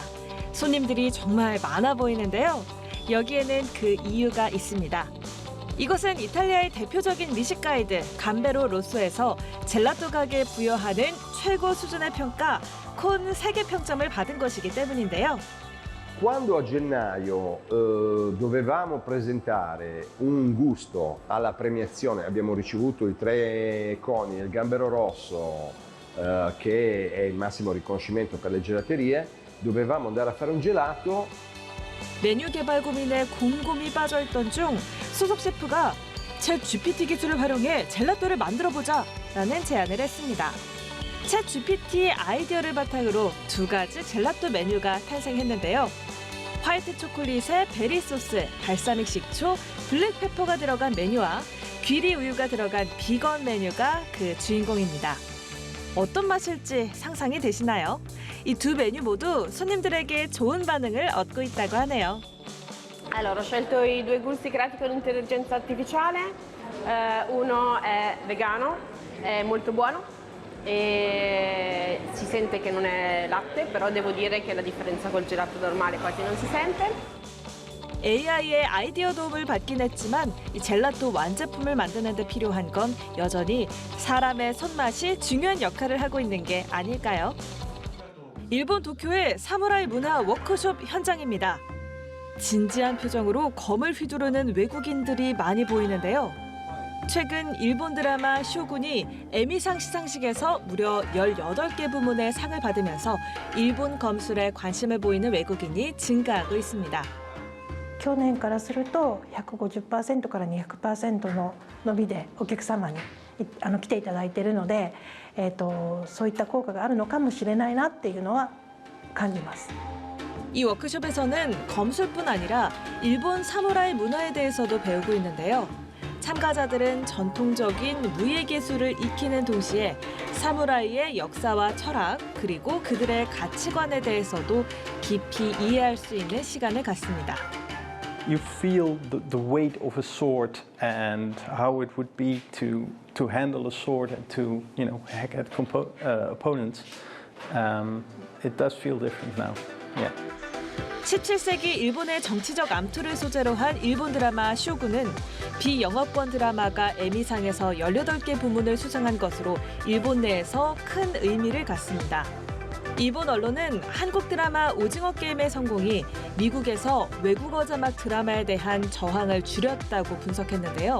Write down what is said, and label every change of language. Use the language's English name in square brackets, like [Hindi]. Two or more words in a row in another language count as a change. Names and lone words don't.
[Korean] 손님들이 정말 많아 보이는데요. 여기에는 그 이유가 있습니다. 이곳은 이탈리아의 대표적인 미식 가이드 감베로 로쏘에서 젤라또 가게에 부여하는 최고 수준의 평가 콘 3개 평점을 받은 것이기 때문인데요. [Italian] Quando a gennaio dovevamo presentare un gusto alla premiazione, abbiamo ricevuto i 3 coni e il gambero rosso, che è il massimo riconoscimento per le gelaterie, dovevamo andare a fare un gelato. [Korean] 메뉴 개발 고민에 곰곰이 빠져있던 중 소속 셰프가 챗 GPT 기술을 활용해 젤라또를 만들어보자 라는 제안을 했습니다. 챗 GPT의 아이디어를 바탕으로 2가지 젤라또 메뉴가 탄생했는데요. 화이트 초콜릿에 베리 소스, 발사믹 식초, 블랙페퍼가 들어간 메뉴와 귀리 우유가 들어간 비건 메뉴가 그 주인공입니다. 어떤 맛일지 상상이 되시나요? 이 2 메뉴 모두 손님들에게 좋은 반응을 얻고 있다고 하네요. [Italian] Allora, ho scelto i 2 gusti creati con intelligenza artificiale, uno è vegano, è molto buono e si sente che non è latte, però devo dire che la differenza col gelato normale quasi non si sente. [Korean] AI의 아이디어 도움을 받긴 했지만 이 젤라또 완제품을 만드는 데 필요한 건 여전히 사람의 손맛이 중요한 역할을 하고 있는 게 아닐까요? 일본 도쿄의 사무라이 문화 워크숍 현장입니다. 진지한 표정으로 검을 휘두르는 외국인들이 많이 보이는데요. 최근 일본 드라마 쇼군이 에미상 시상식에서 무려 18개 부문의 상을 받으면서 일본 검술에 관심을 보이는 외국인이 증가하고 있습니다. [Japanese] 去年からすると 150% から 200% の伸びでお客様に来ていただいているので、そういった効果があるのかもしれないなっていうのは感じます。 [Korean] 이 워크숍에서는 검술뿐 아니라 일본 사무라이 문화에 대해서도 배우고 있는데요. 참가자들은 전통적인 무예 기술을 익히는 동시에 사무라이의 역사와 철학 그리고 그들의 가치관에 대해서도 깊이 이해할 수 있는 시간을 갖습니다. [English] You feel the weight of a sword and how it would be to handle a sword and to hack at opponents. It does feel different now. Yeah. [Korean] 17세기 일본의 정치적 암투를 소재로 한 일본 드라마 쇼군은 비영어권 드라마가 에미상에서 18개 부문을 수상한 것으로 일본 내에서 큰 의미를 갖습니다. 일본 언론은 한국 드라마 오징어 게임의 성공이 미국에서 외국어 자막 드라마에 대한 저항을 줄였다고 분석했는데요.